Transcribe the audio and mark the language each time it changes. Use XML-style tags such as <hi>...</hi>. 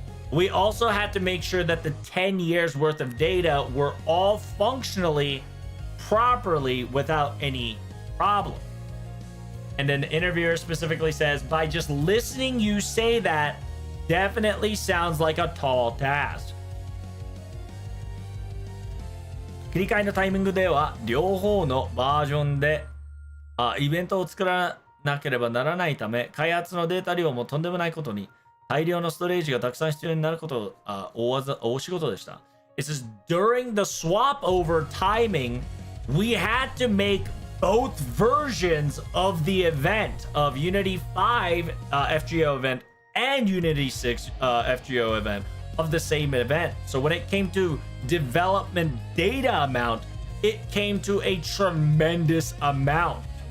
<en>We also had to make sure that the 10 years worth of data were all functionally properly without any problem. And then the interviewer specifically says, by just listening you say that definitely sounds like a tall task.</en> <ja>切り替えのタイミングでは両方のバージョンでイベントを作らなければならないため、開発のデータ量もとんでもないことに大量のストレージがたくさん必要になること大仕事でした。</ja> <en>It says during the swap over timing, we had to make both versions of the event of Unity 5 FGO event and Unity 6 FGO event of the same event. So when it came to development data amount, it came to a tremendous amount.</en>